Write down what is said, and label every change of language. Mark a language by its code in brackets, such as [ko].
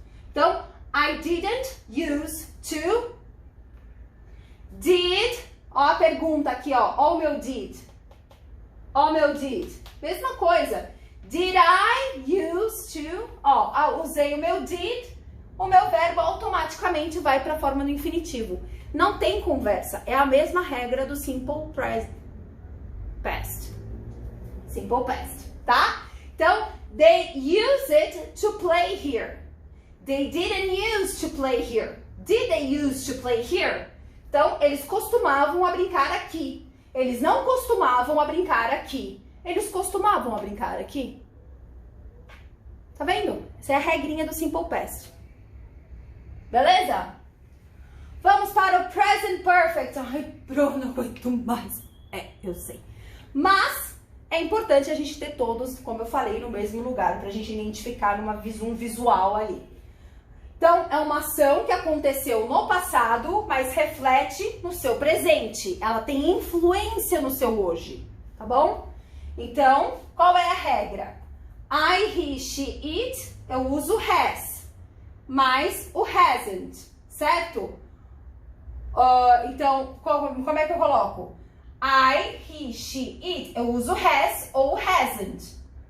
[pt] Então, [en] I didn't use to. [pt] Did, a pergunta aqui, o meu did. O meu did. Mesma coisa. [en] Did I use to? [pt] Usei o meu did, o meu verbo automaticamente vai para a forma do infinitivo. Não tem conversa, é a mesma regra do simple past. Simple past, tá? Então, [en] they use it to play here. They didn't use to play here. Did they use to play here? [pt] Então, eles costumavam a brincar aqui. Eles não costumavam a brincar aqui. Eles costumavam a brincar aqui. Tá vendo? Essa é a regrinha do Simple Past. Beleza? Vamos para o Present Perfect. Ai, Bruno, não aguento mais. Eu sei. Mas é importante a gente ter todos, como eu falei, no mesmo lugar, pra gente identificar um visual ali. Então, é uma ação que aconteceu no passado, mas reflete no seu presente. Ela tem influência no seu hoje, tá bom? Então, qual é a regra? [en] I, he, she, it, [pt] eu uso [en] has, [pt] mais o [en] hasn't, [pt] certo? Então, como é que eu coloco? [en] I, he, she, it, [pt] eu uso [en] has ou hasn't.